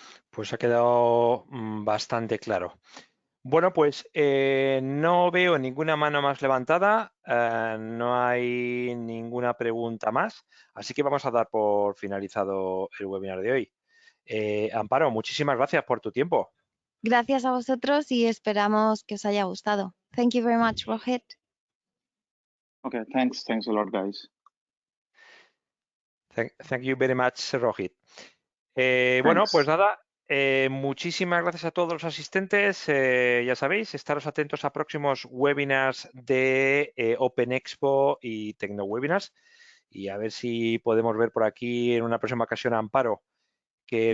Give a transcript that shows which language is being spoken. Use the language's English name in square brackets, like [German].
[Spanish] Pues ha quedado bastante claro. Bueno, pues no veo ninguna mano más levantada, no hay ninguna pregunta más, así que vamos a dar por finalizado el webinar de hoy. Amparo, muchísimas gracias por tu tiempo. Gracias a vosotros y esperamos que os haya gustado. [English] Thank you very much, Rohit. Okay, thanks a lot, guys. Thank you very much, Rohit. [Spanish] Bueno, pues nada, muchísimas gracias a todos los asistentes. Ya sabéis, estaros atentos a próximos webinars de Open Expo y TecnoWebinars y a ver si podemos ver por aquí en una próxima ocasión a Amparo, que